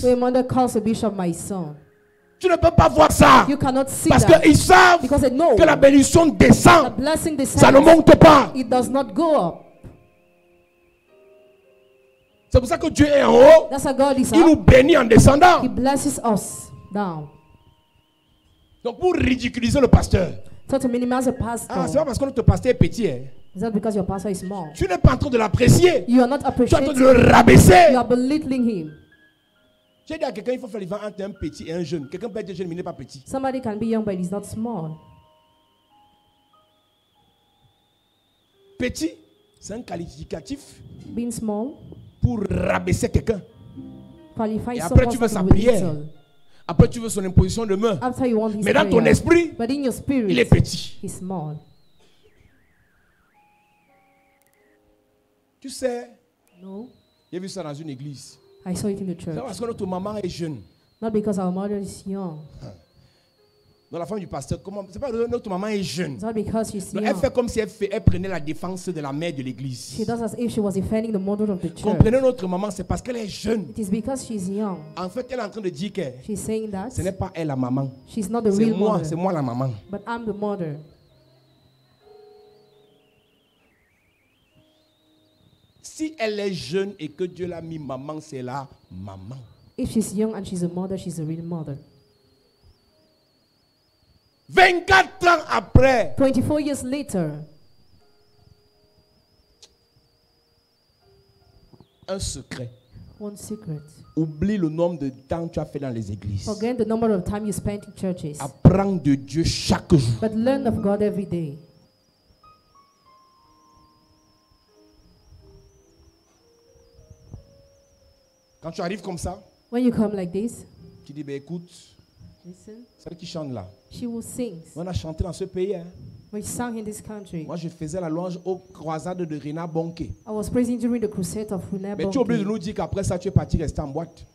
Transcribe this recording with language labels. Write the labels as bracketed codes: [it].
[en] So a mother calls the bishop my son. [fr] Tu ne peux pas voir ça. [en] You cannot see [fr] parce [en] that. [fr] qu'ils savent que la bénédiction descend. Ça ne monte pas. [en] It does not go up. [fr] C'est pour ça que Dieu est en haut. [en] That's how God is [fr] il nous bénit en descendant. [en] He blesses us down. [fr] Donc pour ridiculiser le pasteur. [en] So to minimize the pastor. [fr] Ah, c'est pas parce que notre pasteur est petit. Hein. [en] Is that because your pastor is small? [fr] Tu n'es pas en train de l'apprécier. [en] You are not appreciating. [fr] Tu es en train de le rabaisser. [en] You are belittling him. [fr] J'ai dit à quelqu'un, il faut faire les entre un petit et un jeune. Quelqu'un peut être jeune, mais il n'est pas petit. [en] Somebody can be young, but he's not small. [fr] Petit, c'est un qualificatif. [en] Being small. [fr] Pour rabaisser quelqu'un. Et après, tu veux sa prière. Après, tu veux son imposition de main. Mais dans ton esprit, il est petit. [en] He's small. [fr] Tu sais, [en] no. [fr] J'ai vu ça dans une église. [en] I saw it in the church. [fr] C'est parce que notre maman est jeune. [en] Not because our mother is young. [fr] Dans la femme du pasteur, comment? C'est pas notre maman est jeune. [en] Not because she's young. [fr] Elle fait comme si elle prenait la défense de la mère de l'église. [en] She does as if she was defending the mother of the church. [fr] Comprenez notre maman, c'est parce qu'elle est jeune. [en] It is because she's young. [fr] En fait, elle est en train de dire que [en] she's saying that [fr] ce n'est pas elle la maman. [en] She's not the real mother. [fr] C'est moi la maman. [en] But I'm the mother. [fr] Si elle est jeune et que Dieu l'a mis maman, c'est la maman. [en] If she's young and she's a mother, she's a real mother. [fr] 24 ans après. [en] 24 years later. [fr] Un secret. [en] One secret. [fr] Oublie le nombre de temps que tu as fait dans les églises. [en] Forget the number of time you spent in churches. [fr] Apprends de Dieu chaque jour. [en] But learn of God every day. [fr] Quand tu arrives comme ça, [en] when you come like this, [fr] tu dis, ben écoute, celle qui chante là, [en] she will sing. [fr] On a chanté dans ce pays. Hein. [en] We sang in this country. [fr] Moi, je faisais la louange aux croisades de Rena Bonke. [en] I was praising during the crusade of Rena Bonke. [fr] Mais tu oublies de nous dire qu'après ça, tu es parti rester en boîte.